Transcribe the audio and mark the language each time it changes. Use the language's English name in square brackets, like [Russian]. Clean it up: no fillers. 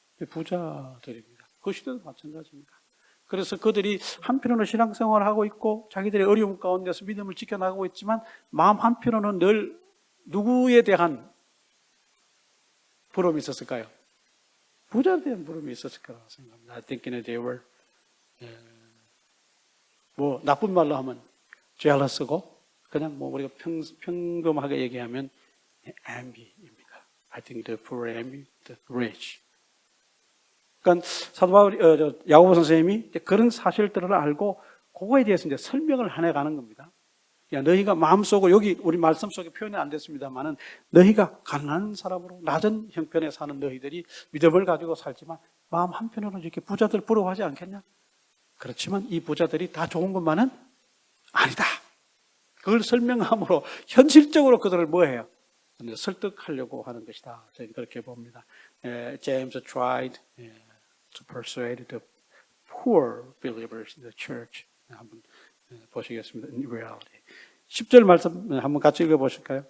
[Korean] 부자들입니다. 그 시대도 마찬가지입니다. 그래서 그들이 한편으로는 신앙생활을 하고 있고 자기들의 어려움 가운데서 믿음을 지켜나가고 있지만 마음 한편으로는 늘 누구에 대한 부러움이 있었을까요? 부자에 대한 부러움이 있었을 거라고 생각합니다. [English] I think they were [Korean] 나쁜 말로 하면 jealous고 그냥 우리가 평범하게 얘기하면 envy입니다. [English] I think the poor envy the rich. [Korean] 그러니까 사도 바울 야고보 선생님이 그런 사실들을 알고 그거에 대해서 이제 설명을 해가는 겁니다. 야, 너희가 마음속으로 여기 우리 말씀 속에 표현이 안 됐습니다만은 너희가 가난한 사람으로 낮은 형편에 사는 너희들이 믿음을 가지고 살지만 마음 한편으로는 이렇게 부자들 부러워하지 않겠냐? 그렇지만 이 부자들이 다 좋은 것만은 아니다. 그걸 설명함으로 현실적으로 그들을 뭐해요? 설득하려고 하는 것이다. 저희는 그렇게 봅니다. [English] James tried to persuade the poor believers in the church. [Korean] 한번 보시겠습니다. [English] In reality. [Korean] 10절 말씀 한번 같이 읽어보실까요?